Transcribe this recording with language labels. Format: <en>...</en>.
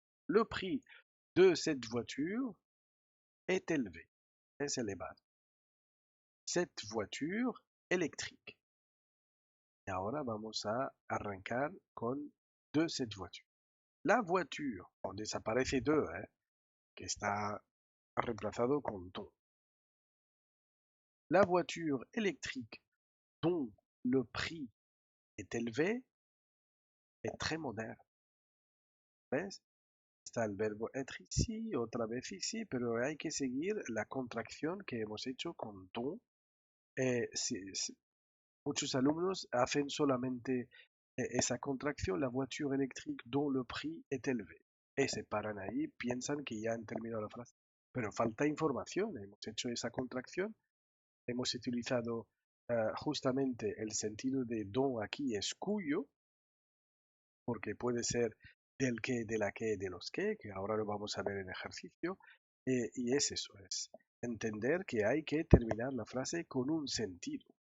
<fr>Le prix de cette voiture est élevé,</fr> <es>es elevado.</es> <fr>Cette voiture électrique.</fr> <es>Y ahora vamos a arrancar con</es> <fr>de cette voiture.</fr> <es>La voiture, desaparece de, que está reemplazado con dont.</es> <fr>La voiture électrique dont le prix est élevé est très moderne.</fr> <es>¿Ves? Está el verbo être ici, otra vez ici, pero hay que seguir la contracción que hemos hecho con dont. Muchos alumnos hacen solamente esa contracción,</es> <fr>la voiture électrique dont le prix est élevé.</fr> <es>Y se paran ahí, piensan que ya han terminado la frase. Pero falta información, hemos hecho esa contracción, hemos utilizado justamente el sentido de dont aquí es cuyo, porque puede ser del que, de la que, de los que ahora lo vamos a ver en ejercicio, y es eso, es entender que hay que terminar la frase con un sentido.</es>